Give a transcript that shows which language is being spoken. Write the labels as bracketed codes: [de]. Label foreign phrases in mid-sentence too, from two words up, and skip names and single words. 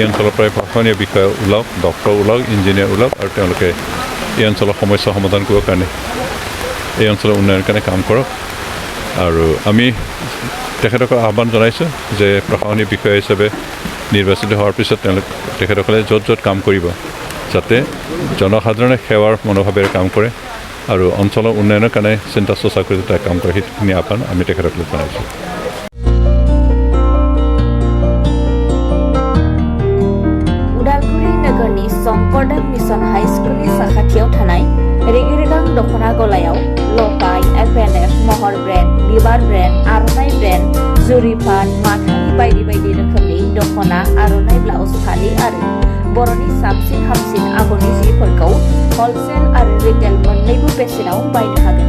[as] অঞ্চলৰ পৰাই প্ৰশাসনীয় বিষয়া ওলাওক, ডক্টৰ ওলাওক, ইঞ্জিনিয়াৰ ওলাওক আৰু তেওঁলোকে এই অঞ্চলৰ সমস্যা সমাধান কৰিবৰ কাৰণে এই অঞ্চলৰ উন্নয়নৰ কাৰণে কাম কৰক আৰু আমি তেখেতসকলক আহ্বান জনাইছোঁ যে প্ৰশাসনীয় বিষয়া হিচাপে নিৰ্বাচিত হোৱাৰ পিছত তেখেতসকলে য'ত য'ত কাম কৰিব যাতে জনসাধাৰণে সেৱাৰ মনোভাৱেৰে কাম কৰে আৰু অঞ্চলৰ উন্নয়নৰ কাৰণে চিন্তা চৰ্চা কৰি যাতে কাম কৰে, সেইখিনি আহ্বান আমি তেখেতসকলক জনাইছোঁ। [brx] उदालगुरि नोगोरनि शंकरदेव मिशन हाइस्कुलनि साखाथियाव थानाय रेगिरेगां दख'ना गलायाव लफाय, FNF, महर ब्रेन्ड, बिबार ब्रेन्ड, आर'नाइ ब्रेन्ड, जुरिफान, माथानि बायदि बायदि रोखोमनि दख'ना, आर'नाइ ब्लाउस, फालि आरो बर'नि साबसिन हामसिन आगरनि जिफोरखौ हलसेल आरो रिटेल मोन्नैबो बेसेनाव बायनो हागोन।